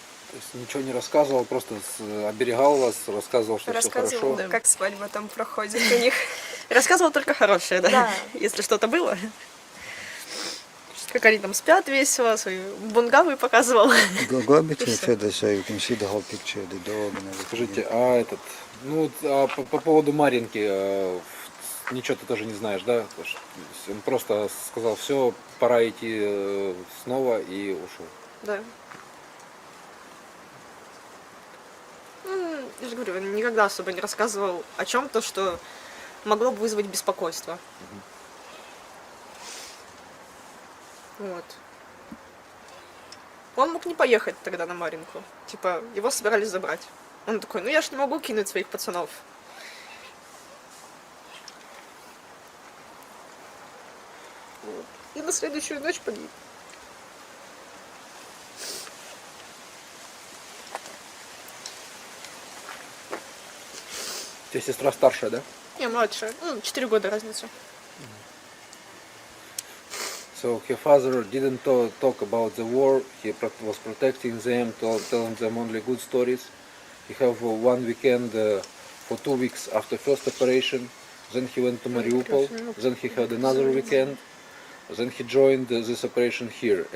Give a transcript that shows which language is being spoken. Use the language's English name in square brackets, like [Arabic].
[Russian] То есть ничего не рассказывал, просто оберегал вас, рассказывал, что все хорошо. Да. Как свадьба там проходит у них. Рассказывал только хорошее, да? Если что-то было. Как они там спят весело, свои бунгавы показывал. [English] Go a bit further so you can see the whole picture, the dog and everything. [Russian] Скажите, по поводу Маринки, ничего ты тоже не знаешь, да? Он просто сказал, все, пора идти снова, и ушел. Да. Я же говорю, он никогда особо не рассказывал о чем-то, что могло бы вызвать беспокойство. Вот. Он мог не поехать тогда на Маринку. Типа, его собирались забрать. Он такой, я ж не могу кинуть своих пацанов. Вот. И на следующую ночь погиб. У тебя сестра старшая, да? Не, младшая. 4 года разница. [English] So her father didn't talk about the war. He was protecting them, telling them only good stories. He have 1 weekend for 2 weeks after first operation. Then he went to Mariupol. Then he had another weekend. Then he joined this operation here.